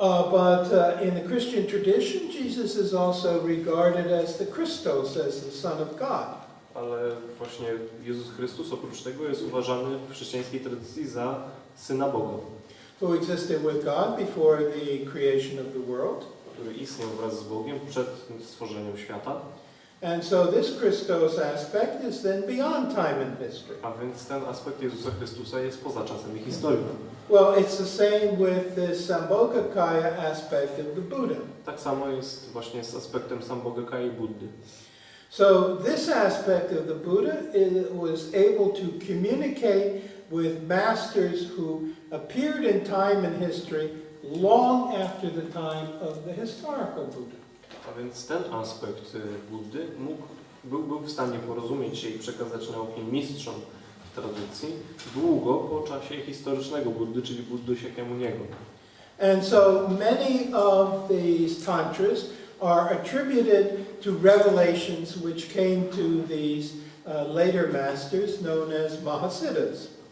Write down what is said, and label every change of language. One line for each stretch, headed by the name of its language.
English: But in the Christian tradition, Jesus is also regarded as the Christos, as the Son of God.
Polish: Ale właśnie Jezus Chrystus oprócz tego jest uważany w chrześcijańskiej tradycji za Syna Boga.
English: Who existed with God before the creation of the world.
Polish: Który istniał wraz z Bogiem przed stworzeniem świata.
English: And so this Christos aspect is then beyond time and history.
Polish: A więc ten aspekt Jezusa Chrystusa jest poza czasem i historią.
English: Well, it's the same with the Sambhogakaya aspect of the Buddha.
Polish: Tak samo jest właśnie z aspektem Sambhogakai Buddy.
English: So this aspect of the Buddha was able to communicate with masters who appeared in time and history long after the time of the historical Buddha.
Polish: A więc ten aspekt Buddy był w stanie porozumieć się i przekazać nauki mistrzom w tradycji długo po czasie historycznego Buddy, czyli Buddy Shakyamuniego.
English: And so many of these tantras are attributed to revelations which came to these later masters known as Mahasiddhas.